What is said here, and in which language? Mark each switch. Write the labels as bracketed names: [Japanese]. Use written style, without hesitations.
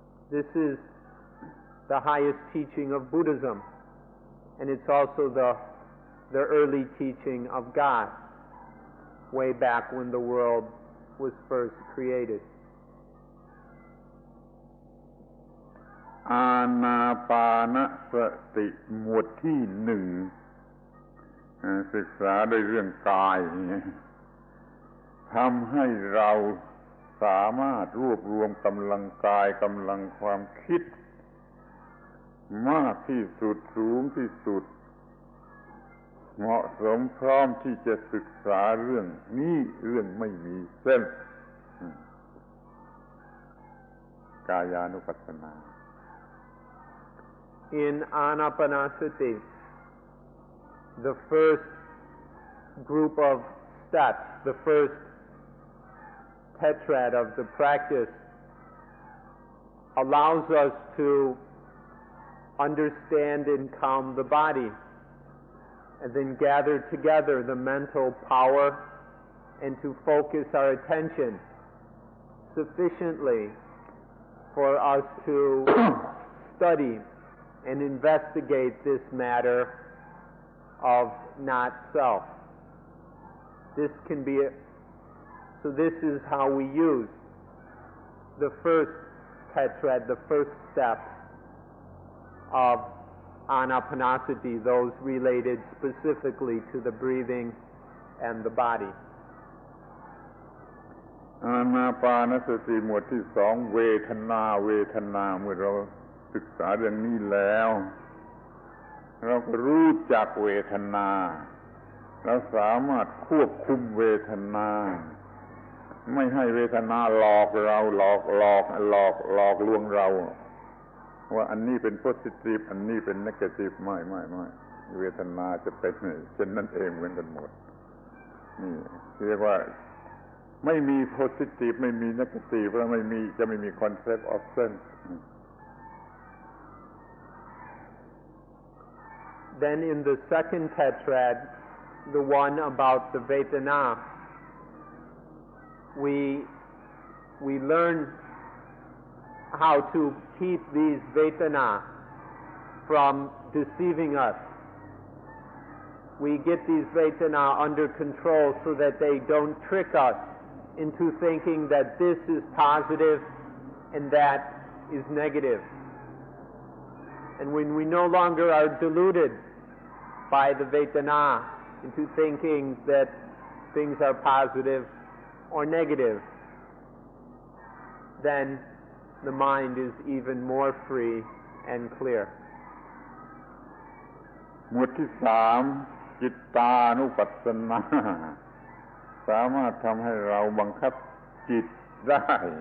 [English] This is the highest teaching of Buddhism, and it's also the early teaching of God, way back when the world was first created. [Thai] อานาปานสติหมวดที่หนึ่งศึกษาด้วยเรื่องกายทำให้เราสามารถรวบรวมกำลังกายกำลังความคิดมากที่สุดสูงที่สุดเหมาะสมพร้อมที่จะศึกษาเรื่องนี้เรื่องไม่มีเส้นกายานุปัสสนา [English] In Anapanasati, the first group of steps, the first tetrad of the practice, allows us to understand and calm the body, and then gather together the mental power and to focus our attention sufficiently for us to study and investigate this matter of not self. This can be so this is how we use the first tetrad, the first step of anapanasati, those related specifically to the breathing and the body. [Thai] อานาปานสติหมวดที่สองเวทนาเมื่อเราศึกษาเรื่องนี้แล้วเราก็รู้จักเวทนาเราสามารถควบคุมเวทนา ไม่ให้เวทนาหลอกเราหลอกลวงเราว่าอันนี้เป็น positive อันนี้เป็น negative ไม่เวทนาจะเป็นเช่นนั้นเองเหมือนกันหมดนี่เรียกว่าไม่มี positive ไม่มี negative แล้วจะไม่มี [English] concept of sense. Then in the second tetrad, the one about the Vedana, we learn how to keep these Vedana from deceiving us. We get these Vedana under control so that they don't trick us into thinking that this is positive and that is negative. And when we no longer are deluded by the Vedana into thinking that things are positive or negative, then the mind is even more free and clear. [Thai] หมวดที่สามจิตตานุปัสสนาสามารถทำให้เราบังคับจิตได้